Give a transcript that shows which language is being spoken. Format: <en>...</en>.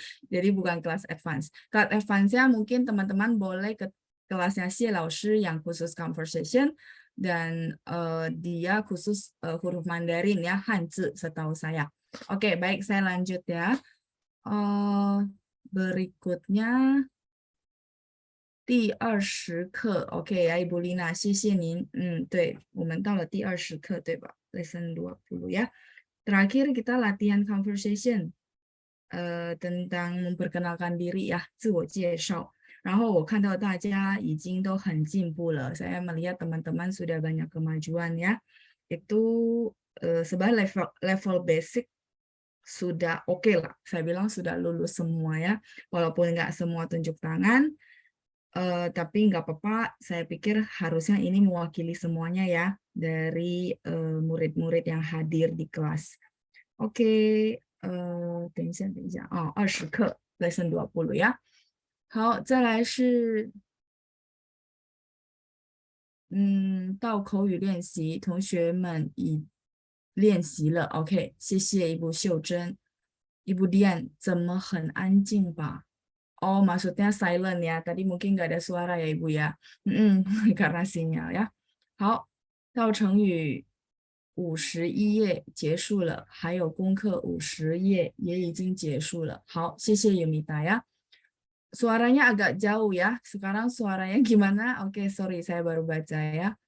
<id>Jadi bukan kelas advance. Kelas advance-nya mungkin teman-teman boleh ke kelasnya Xie Laoshi yang khusus conversation dan dia khusus huruf Mandarin ya, Hanzi setahu saya. Oke, baik saya lanjut ya.</id> <zh>Berikutnya 第20课 ，OK 呀，Ibu Lina，谢谢您。对，我们到了第20课，对吧？Lesson 20 ya.</zh> <id>Terakhir kita latihan conversation tentang memperkenalkan diri ya,</id> <zh>自我介绍。然后我看到大家已经都很进步了，</zh> <id>saya melihat teman-teman sudah banyak kemajuan ya. Itu sebenarnya level basic sudah oke lah. Saya bilang sudah lulus semua ya. Walaupun nggak semua tunjuk tangan, tapi nggak apa-apa, saya pikir harusnya ini mewakili semuanya ya dari murid-murid yang hadir di kelas.</id> <zh>Oke, 等一下，哦，20课 lesson 20呀。好，再来是到口语练习，同学们已练习了。 OK，谢谢一部秀珍，一部Dian，怎么很安静吧？</zh> <id>Oh, maksudnya silent ya. Tadi mungkin nggak ada suara ya, Ibu ya. Karena sinyal ya.</id> <zh>好，到成语51页结束了，还有功课50页也已经结束了。</zh> <id>好，谢谢 Yumita ya. Suaranya agak jauh ya. Sekarang suaranya gimana? Oke, sorry saya baru baca ya.</id>